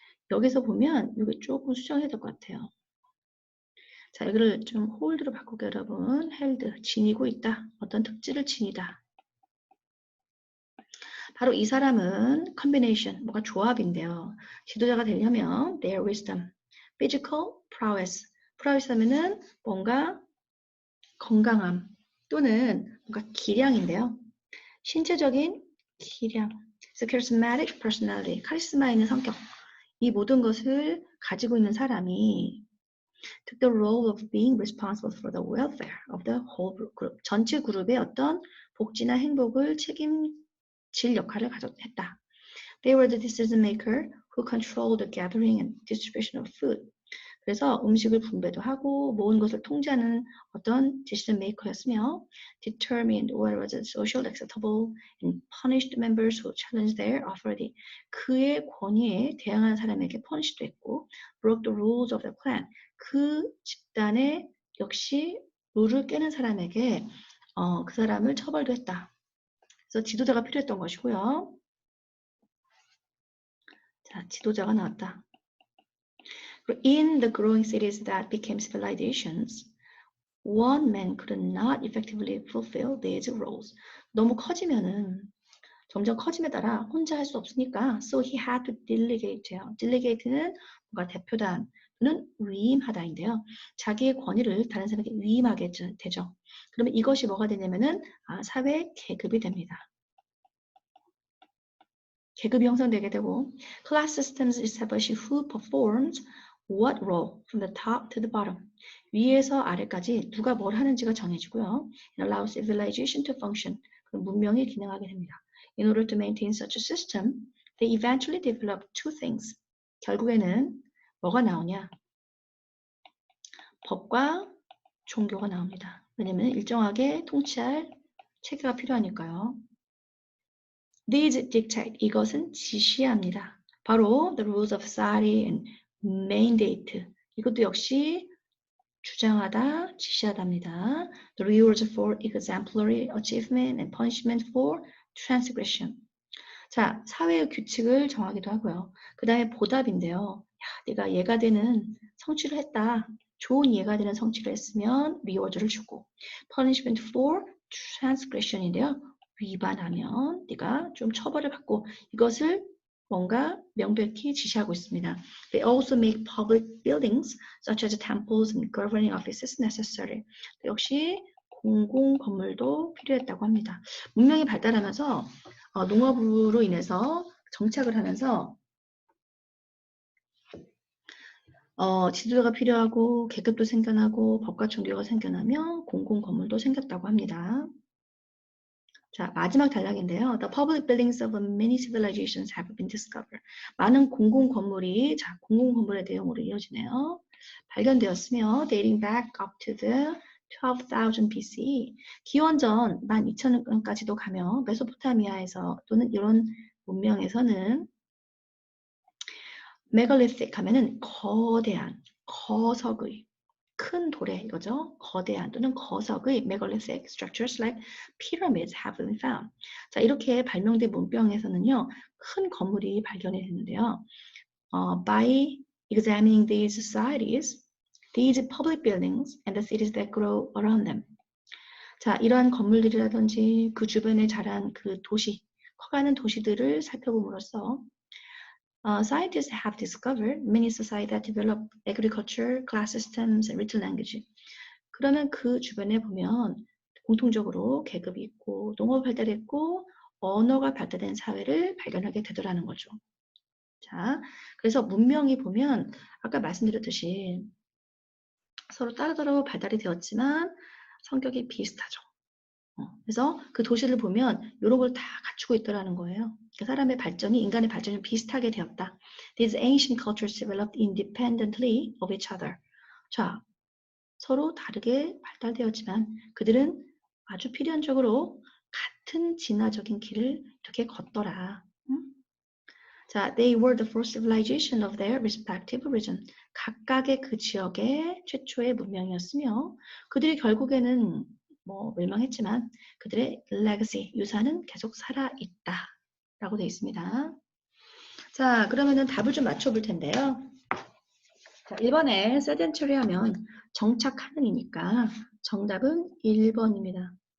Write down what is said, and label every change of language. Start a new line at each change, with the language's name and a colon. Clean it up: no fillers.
Korean: 여기서 보면 이게 조금 수정해야 될 것 같아요. 자, 여기를 좀 홀드로 바꾸게 여러분. held, 지니고 있다. 어떤 특질을 지니다. 바로 이 사람은 combination, 뭐가 조합인데요. 지도자가 되려면
English: their wisdom, physical prowess.
Korean: prowess 하면은 뭔가 건강함 또는 뭔가 기량인데요. 신체적인 기량,
English: charismatic personality,
Korean: 카리스마 있는 성격. 이 모든 것을 가지고 있는 사람이
English: took the role of being responsible for the welfare of the whole group.
Korean: 전체 그룹의 어떤 복지나 행복을 책임질 역할을 했다.
English: They were the decision maker who controlled the gathering and distribution of food.
Korean: 그래서 음식을 분배도 하고 모은 것을 통제하는 어떤 decision maker였으며
English: determined what was socially acceptable and punished members who challenged their authority.
Korean: 그의 권위에 대항하는 사람에게 punish도 했고
English: broke the rules of the clan.
Korean: 그 집단의 역시 룰을 깨는 사람에게 그 사람을 처벌도 했다. 그래서 지도자가 필요했던 것이고요. 자, 지도자가 나왔다.
English: In the growing cities that became civilizations, one man could not effectively fulfill these roles.
Korean: 너무 커지면은 점점 커짐에 따라 혼자 할 수 없으니까
English: so he had to delegate
Korean: 요. delegate는 뭔가 대표단 또는 위임하다인데요. 자기의 권위를 다른 사람에게 위임하게 되죠. 그러면 이것이 뭐가 되냐면은 사회 계급이 됩니다. 계급이 형성되게 되고
English: class systems establish who performs what role from the top to the bottom.
Korean: 위에서 아래까지 누가 뭘 하는지가 정해지고요.
English: It allows civilization to function.
Korean: 그럼 문명이 기능하게 됩니다.
English: In order to maintain such a system, they eventually develop two things.
Korean: 결국에는 뭐가 나오냐? 법과 종교가 나옵니다. 왜냐면 일정하게 통치할 체계가 필요하니까요.
English: These dictate,
Korean: 이것은 지시합니다.
English: 바로 the rules of society and mandate.
Korean: 이것도 역시 주장하다, 지시하답니다.
English: The rewards for exemplary achievement and punishment for transgression.
Korean: 자, 사회의 규칙을 정하기도 하고요. 그 다음에 보답인데요. 야, 네가 예가 되는 성취를 했다. 좋은 예가 되는 성취를 했으면 리워드를 주고
English: punishment for transgression
Korean: 인데요. 위반하면 네가 좀 처벌을 받고 이것을 뭔가 명백히 지시하고 있습니다.
English: They also make public buildings such as temples and governing offices necessary.
Korean: 역시 공공 건물도 필요했다고 합니다. 문명이 발달하면서 농업으로 인해서 정착을 하면서 지도자가 필요하고 계급도 생겨나고 법과 종교가 생겨나며 공공 건물도 생겼다고 합니다. 자, 마지막 단락인데요.
English: The public buildings of many civilizations have been discovered.
Korean: 많은 공공 건물이 자, 공공 건물의 내용으로 이어지네요. 발견되었으며
English: dating back up to the 12,000 BCE.
Korean: 기원전 12,000년까지도 가며 메소포타미아에서 또는 이런 문명에서는 메갈리틱 하면은 거대한, 거석의, 큰 돌에 이거죠. 거대한 또는 거석의
English: megalithic structures like pyramids have been found.
Korean: 자, 이렇게 발명된 문명에서는요, 큰 건물이 발견이 됐는데요.
English: By examining these societies, these public buildings, and the cities that grow around them.
Korean: 자, 이러한 건물들이라든지 그 주변에 자란 그 도시, 커가는 도시들을 살펴봄으로써
English: scientists have discovered many societies that develop agriculture, class systems, and written language.
Korean: 그러면 그 주변에 보면 공통적으로 계급이 있고 농업 발달했고 언어가 발달된 사회를 발견하게 되더라는 거죠. 자, 그래서 문명이 보면 아까 말씀드렸듯이 서로 따로따로 발달이 되었지만 성격이 비슷하죠. 그래서 그 도시를 보면 이런 걸 다 갖추고 있더라는 거예요. 사람의 발전이 인간의 발전이 비슷하게 되었다.
English: These ancient cultures developed independently of each other. 자,
Korean: 서로 다르게 발달되었지만 그들은 아주 필연적으로 같은 진화적인 길을 이렇게 걷더라.
English: 자, they were the first civilization of their respective region.
Korean: 각각의 그 지역의 최초의 문명이었으며 그들이 결국에는 뭐 멸망했지만 그들의 legacy, 유산은 계속 살아있다 라고 되어 있습니다. 자, 그러면은 답을 좀 맞춰볼 텐데요. 자, 1번에 sedentary 하면 정착하는이니까 정답은 1번입니다.